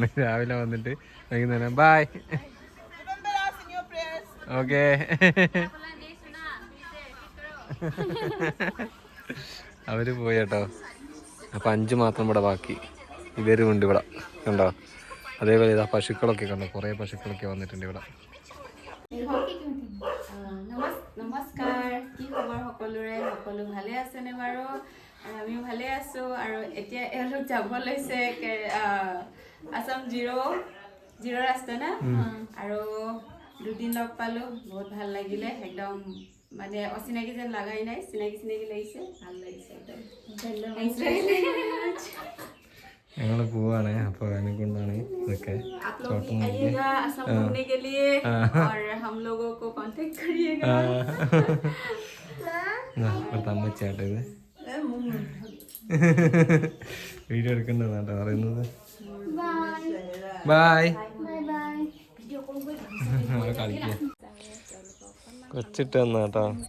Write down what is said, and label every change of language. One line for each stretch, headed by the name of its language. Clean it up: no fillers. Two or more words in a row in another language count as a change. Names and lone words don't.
Malayalam: രാവിലെ വന്നിട്ട് വൈകുന്നേരം ബായ്. ഓക്കെ അവര് പോയി കേട്ടോ. അപ്പം 5 മാത്രം ഇവിടെ ബാക്കി. ഇവരും ഉണ്ട് ഇവിടെ കണ്ടോ. അതേപോലെ ഇതാ പശുക്കളൊക്കെ കണ്ടോ, കുറേ പശുക്കളൊക്കെ വന്നിട്ടുണ്ട് ഇവിടെ.
Assamese: নমস্কাৰ, কি খবৰ সকলোৰে? সকলো ভালে আছেনে বাৰু? আৰু আমিও ভালে আছোঁ। আৰু এতিয়া এওঁলোক যাব লৈছে আছাম জিৰ' ৰাস্তা না। আৰু 2 দিন লগ পালোঁ, বহুত ভাল লাগিলে। একদম মানে অচিনাকি যেন লাগাই নাই, চিনাকি লাগিছে, ভাল লাগিছে একদম।
Malayalam: ഞങ്ങൾ പോവാണ്. അപ്പോൾ അതിനെ കൊണ്ടാണ് ഇതൊക്കെ.
Hindi: असम घूमने के लिए और हम लोगों को कांटेक्ट करिएगा।
Malayalam: അമ്മച്ചാട്ടോ ഇത് വീഡിയോ എടുക്കേണ്ടതാട്ടോ പറയുന്നത്. ബായ്. കളിക്കുക കൊച്ചിട്ട് തന്നാട്ടോ.